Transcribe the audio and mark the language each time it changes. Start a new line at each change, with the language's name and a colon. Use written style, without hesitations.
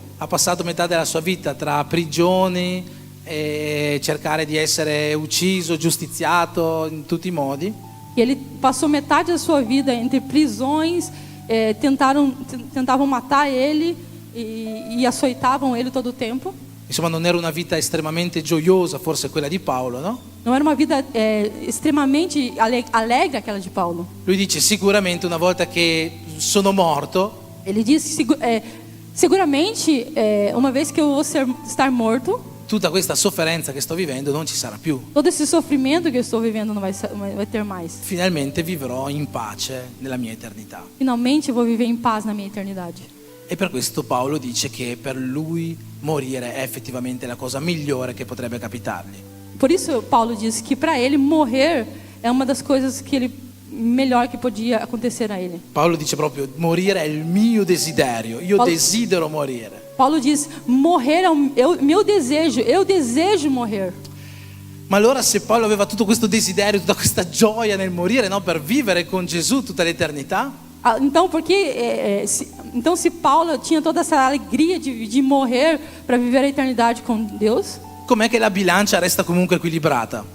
Italian: ha passato metà della sua vita tra prigioni e cercare di essere ucciso, giustiziato in tutti i modi.
Portuguese: e ele passou metade da sua vida entre prisões, tentavam matar ele e açoitavam ele todo o tempo.
Italian: Insomma, non era una vita estremamente gioiosa, forse quella di Paolo, no?
Portuguese: Não era uma vida extremamente alegre aquela de Paulo.
Italian: Lui dice sicuramente una volta che sono morto,
Portuguese: Ele disse, seguramente, uma vez que eu vou estar morto,
Italian: tutta questa sofferenza che sto vivendo non ci sarà più.
Portuguese: todo esse sofrimento que eu estou vivendo não vai ter mais.
Italian: Finalmente vivrò in pace nella mia eternità.
Portuguese: Finalmente eu vou viver em paz na minha eternidade.
Italian: E per questo Paolo dice che per lui morire è effettivamente la cosa migliore che potrebbe capitargli.
Portuguese: Por isso Paulo diz que para ele morrer é uma das coisas que ele melhor que podia acontecer a ele.
Italian: Paolo dice proprio morire è il mio desiderio, io Paolo- desidero morire.
Portuguese: Paulo diz: morrer é o meu desejo, eu desejo morrer.
Italian: Ma allora se Paolo aveva tutto questo desiderio, tutta questa gioia nel morire, no? Per vivere con Gesù tutta l'eternità,
Portuguese: Então, então se Paulo tinha toda essa alegria de morrer para viver a eternidade com Deus,
Italian: com'è che la bilancia resta comunque equilibrata?